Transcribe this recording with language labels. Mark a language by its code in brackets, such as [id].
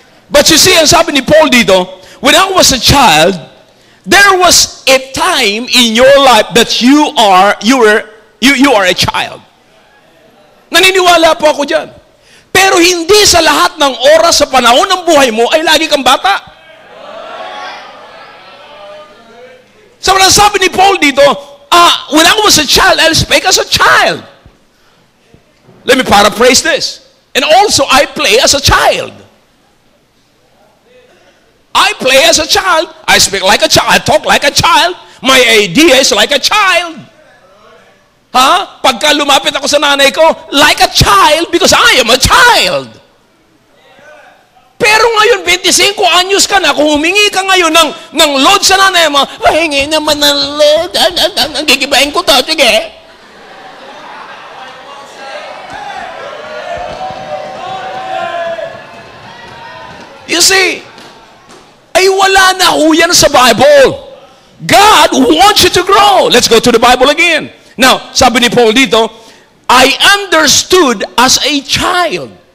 [en] But you see, [tl] ang sabi ni Paul dito, [en] when I was a child, there was a time in your life that you are a child. [tl] Naniniwala po ako dyan. Pero hindi sa lahat ng oras sa panahon ng buhay mo ay lagi kang bata. [en] So, [tl] ang sabi ni Paul dito, [en] when I was a child, I spake as a child. Let me paraphrase this. And also, I play as a child. I play as a child. I speak like a child. I talk like a child. My idea is like a child. [tl] Ha? Pagka lumapit ako sa nanay ko, [en] like a child because I am a child. [tl] Pero ngayon, 25 anyos ka na, kung humingi ka ngayon ng load sa nanay mo, hingi naman ng load, gigibahin ko to, sige. [en] You see, [tl] ay wala na ho yan sa Bible. [en] God wants you to grow. Let's go to the Bible again. Now, [tl] sabi ni Paul dito, [en] I understood as a child.